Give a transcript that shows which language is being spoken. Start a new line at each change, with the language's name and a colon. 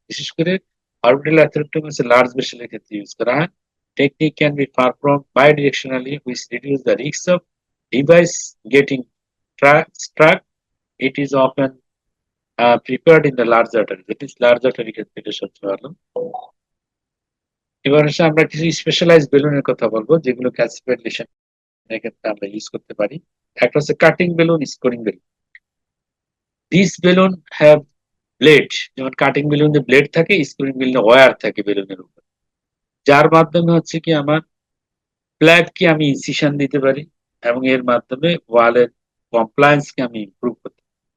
Bangla: বিশেষ করে orbital atherectomy হচ্ছে large vessel এর ক্ষেত্রে ইউজ করা হয়।
English: Technique can be performed bidirectionally, which reduce the risk of device getting struck. It is often prepared in the large artery. That is
Bangla: large artery ক্ষেত্রে এটা সবচেয়ে ভালো। এবার হচ্ছে আমরা কিছু স্পেশালাইজ বেলুনের কথা বলবো যেগুলো ক্যালসিফাইড লেশন এক্ষেত্রে আমরা ইউজ করতে পারি। একটা হচ্ছে cutting balloon, scoring balloon.
English: this balloon have blade,
Bangla: যেমন কাটিং বেলুনে ব্লেড থাকে, স্কোরিং বেলুনে ওয়্যার থাকে বেলুনের উপর, যার মাধ্যমে হচ্ছে কি আমার প্ল্যাগকে আমি ইনসিশন দিতে পারি এবং এর মাধ্যমে ওয়ালের কমপ্লায়েন্সকে আমি ইমপ্রুভ করতে পারি।